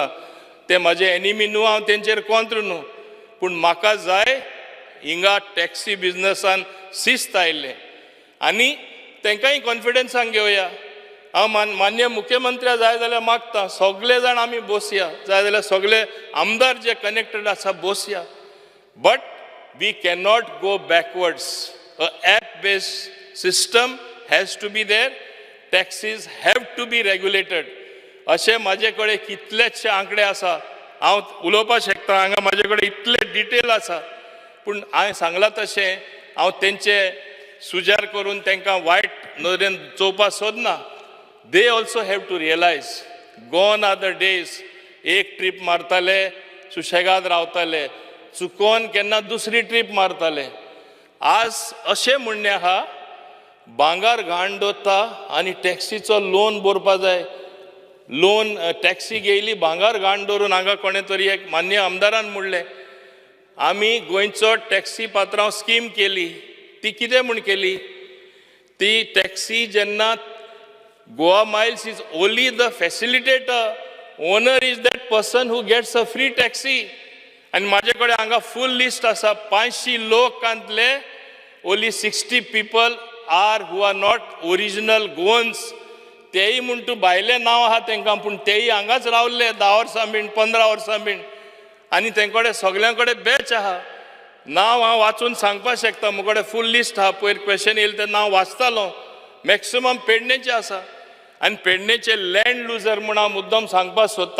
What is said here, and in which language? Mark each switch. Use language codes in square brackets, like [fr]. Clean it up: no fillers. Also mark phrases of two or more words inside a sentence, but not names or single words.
[kok] ते म्हाजे एनिमी न्हू, हांव तेंचेर कोंत्र न्हू, पूण म्हाका जाय हिंगा टॅक्सी बिझनसान शिस्त आयिल्लें आनी तांकांय कॉन्फिडन्सान घेवया. हांव मान्य मुख्यमंत्र्या जाय जाल्यार मागता, सगळे जाण आमी बसया, जाय जाल्यार सगळे आमदार जे कनेक्टेड आसा बसया. [en] But we cannot go backwards. An app-based system has to be there. Taxis have to be regulated. [kok] अशें म्हाजे कडेन कितलेशे आंकडे आसा, हांव उलोवपाक शकता, हांगा म्हाजे कडेन इतले डिटेल आसा, पूण हांवें सांगलां तशें हांव तेंचे सुजार करून तांकां वायट नदरेन चोवपाक सोदना. [en] They also have to realize, gone are the days, [kok] एक ट्रीप मारताले, सुशेगाद रावताले, चुकोन केन्ना दुसरी ट्रीप मारताले. आज अशें म्हणणें आहा, भांगार घाण दवरता आनी टॅक्सीचो लोन भरपा जाय. लोन टॅक्सी घेयली भांगार घाण दवरून हांगा कोणें तरी एक मान्य आमदारान म्हणलें, आमी गोंयचो टॅक्सी पात्रांव स्कीम केली. ती कितें म्हूण केली? ती टॅक्सी जेन्ना [en] Goa Miles is only the facilitator, owner is that person who gets a free taxi. [kok] आनी म्हाजे कडेन हांगा फूल लिस्ट आसा, 500 लोकांतले [en] only 60 people are who are not original Goans. [kok] तेय म्हूण तूं भायलें नांव आहा तांकां, पूण तेय हांगाच रावल्ले 10 वर्सां बीन 15 वर्सां बीन, आनी तेंकडे सगळ्यां कडेन बॅच आहा. नांव हांव वाचून सांगपाक शकता, म्हजे कडेन [en] full list [kok] आहा. पयर क्वेश्चन येयलें तें नांव वाचतालो. मॅक्सिमम पेडणेचे आसा, आनी पेडणेचे [en] land loser [kok] म्हूण हांव मुद्दम सांगपाक सोदता.